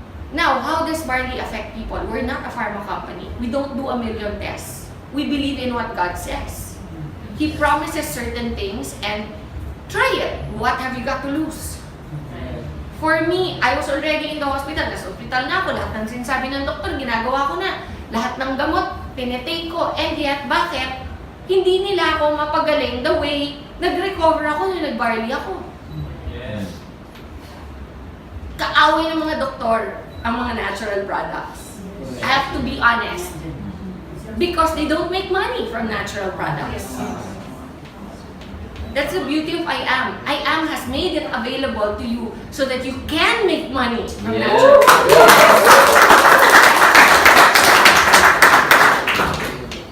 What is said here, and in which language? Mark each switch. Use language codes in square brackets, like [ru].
[en] Now, how does barley affect people? We're not a pharma company. We don't do a million tests. We believe in what God says. He promises certain things, and try it. What have you got to lose? For me, I was already in the hospital. [tl] Nasa hospital na ako. Lahat ng sinasabi ng doktor, ginagawa ko na. Lahat ng gamot, tinetake ko. [en] And yet, [tl] bakit? Hindi nila ako mapagaling [en] the way [tl] nag-recover ako nung nag-barley ako. [en] Yes. [tl] Kaaway ng mga doktor ang mga natural products. [en] I have to be honest. Because they don't make money from natural products. That's the beauty of IAM. IAM has made it available to you so that you can make money from natural products.